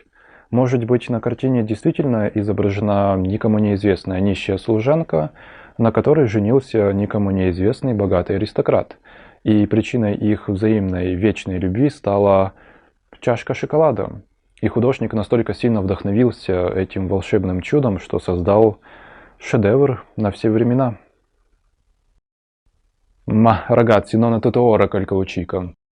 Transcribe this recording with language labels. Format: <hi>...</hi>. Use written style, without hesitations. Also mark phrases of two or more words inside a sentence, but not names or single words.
<ru>Может быть, на картине действительно изображена никому неизвестная нищая служанка, на которой женился никому неизвестный богатый аристократ, и причиной их взаимной вечной любви стала чашка шоколада. И художник настолько сильно вдохновился этим волшебным чудом, что создал шедевр на все времена.</ru> <it>Ma ragazzi, non è tutto ora quel che</it>